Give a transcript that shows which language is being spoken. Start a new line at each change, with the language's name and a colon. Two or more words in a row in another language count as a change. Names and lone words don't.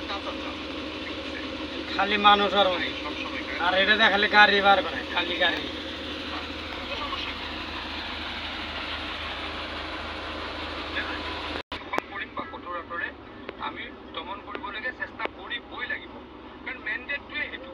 Bangla: খালি মানুষ আর এটাতে খালি গাড়ি বার করে, খালি গাড়ি।
Assamese: আমি দমন কৰিবলৈকে চেষ্টা কৰিবই লাগিব, কাৰণ মেণ্ডেটটোৱে সেইটো।